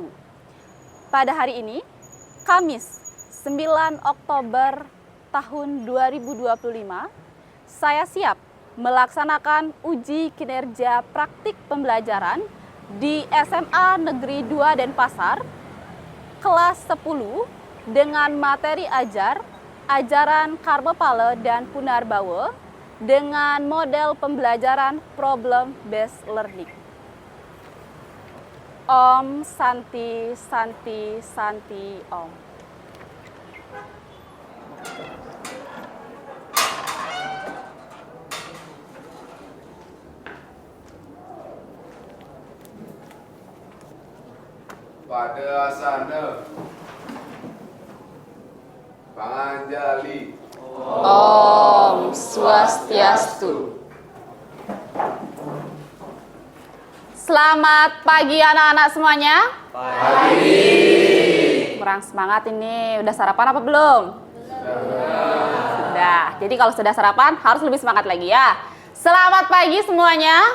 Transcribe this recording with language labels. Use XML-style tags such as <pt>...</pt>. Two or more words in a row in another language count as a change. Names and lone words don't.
<id>Pada hari ini, Kamis 9 Oktober tahun 2025, saya siap melaksanakan uji kinerja praktik pembelajaran di SMA Negeri 2 Denpasar, kelas 10 dengan materi ajaran Karmapala dan Punarbawa dengan model pembelajaran</id> <en>problem based learning.</en> <sa>Om Santi Santi Santi Om.</sa> <id>Pada asana Panganjali.</id> <sa>Om Swastiastu.</sa> <id>Selamat pagi anak-anak semuanya. Pagi. Kurang semangat ini. Udah sarapan apa belum? Sudah. Jadi kalau sudah sarapan harus lebih semangat lagi ya. Selamat pagi semuanya.</id>